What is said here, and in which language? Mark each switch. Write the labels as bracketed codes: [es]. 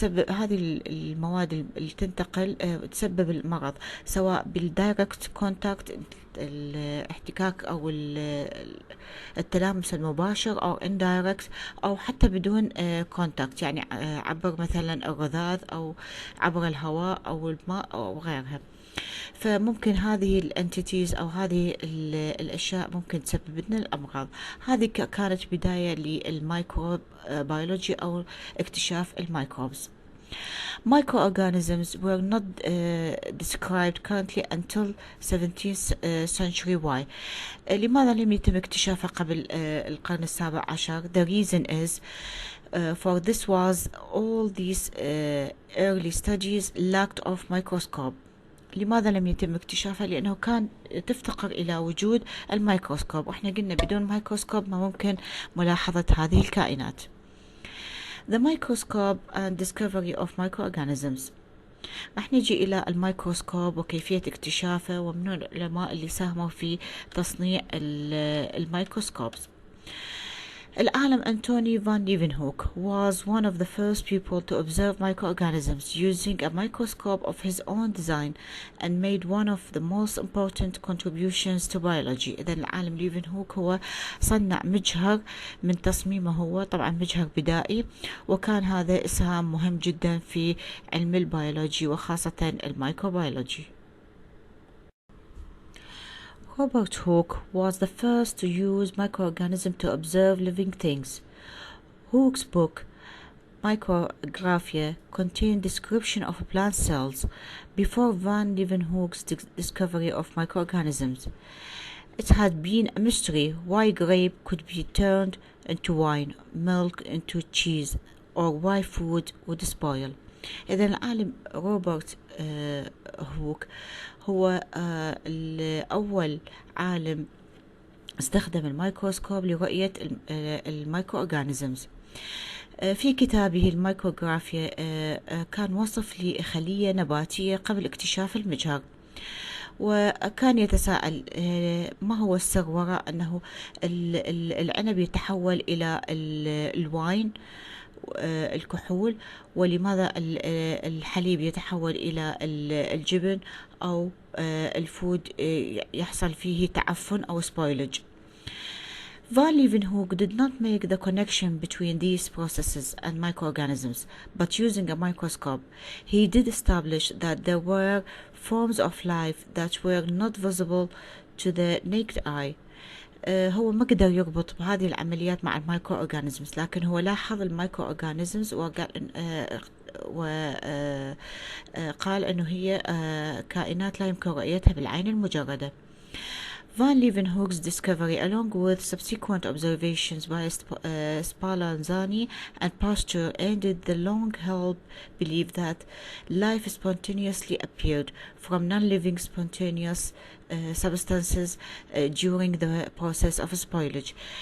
[ar] هذه المواد اللي تنتقل تسبب المرض، سواء بالدايركت كونتاكت، الاحتكاك أو التلامس المباشر، أو indirect، أو حتى بدون كونتاكت، يعني عبر مثلا الرذاذ أو عبر الهواء أو الماء أو غيرها. فممكن هذه الانتيتيز أو هذه الأشياء ممكن تسبب لنا الأمراض. هذه كانت بداية للميكروبيولوجي أو اكتشاف الميكروبز. [en] Microorganisms were not described currently until 17th century. Why? [ar] لماذا لم يتم اكتشافها قبل القرن السابع عشر؟ [en] The reason is for this was all these early studies lacked of microscope. [ar] لماذا لم يتم اكتشافها؟ لأنه كان تفتقر إلى وجود الميكروسكوب، وإحنا قلنا بدون ميكروسكوب ما ممكن ملاحظة هذه الكائنات. [en] The microscope and discovery of microorganisms. [ar] راح نجي إلى الميكروسكوب وكيفية اكتشافه ومن العلماء اللي ساهموا في تصنيع الميكروسكوبس. [en] العالم Antonie van Leeuwenhoek was one of the first people to observe microorganisms using a microscope of his own design and made one of the most important contributions to biology. [ar] إذن العالم ليفنهوك هو صنع مجهر من تصميمه هو، طبعا مجهر بدائي، وكان هذا إسهام مهم جدا في علم البيولوجي وخاصة الميكروبيولوجي. [en] Robert Hooke was the first to use microorganisms to observe living things. Hooke's book, Micrographia, contained description of plant cells before Van Leeuwenhoek's discovery of microorganisms. It had been a mystery why grape could be turned into wine, milk into cheese, or why food would spoil. [ar] إذا العالم روبرت هوك هو أول عالم استخدم الميكروسكوب لرؤية الميكروأورجانيزمز. في كتابه الميكروغرافيا كان وصف لخلية نباتية قبل اكتشاف المجهر، وكان يتساءل ما هو السر وراء أنه العنب يتحول إلى الواين الكحول، ولماذا الحليب يتحول إلى الجبن، أو الفود يحصل فيه تعفن أو spoilage. [en] Van Leeuwenhoek did not make the connection between these processes and microorganisms, but using a microscope, he did establish that there were forms of life that were not visible to the naked eye. [ar] هو ما قدر يربط بهذه العمليات مع المايكرو أورجانيزمز، لكن هو لاحظ المايكرو أورجانيزمز وقال أنه هي كائنات لا يمكن رؤيتها بالعين المجردة. [en] Van Leeuwenhoek's discovery, along with subsequent observations by Spallanzani and Pasteur, ended the long-held belief that life spontaneously appeared from non-living spontaneous substances during the process of spoilage.